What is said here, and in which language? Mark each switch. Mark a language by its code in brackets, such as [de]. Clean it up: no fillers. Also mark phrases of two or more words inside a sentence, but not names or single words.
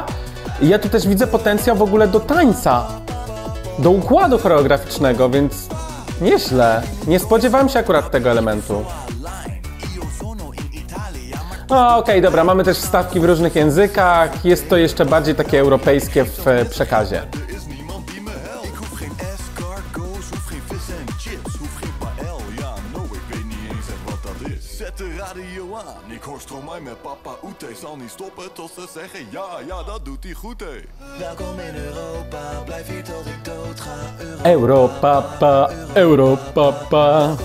[pl] I ja tu też widzę potencjał w ogóle do tańca, do układu choreograficznego, więc nieźle. Nie spodziewałem się akurat tego elementu. Okej, dobra, mamy też wstawki w różnych językach, jest to jeszcze bardziej takie europejskie w przekazie. [nl] Zet de radio aan, ik hoor Stromae met papa Oete. Zal niet stoppen tot ze zeggen ja, ja, dat doet hij goed, hé. Welkom in Europa, blijf hier tot ik dood ga. Europapa, Europapa.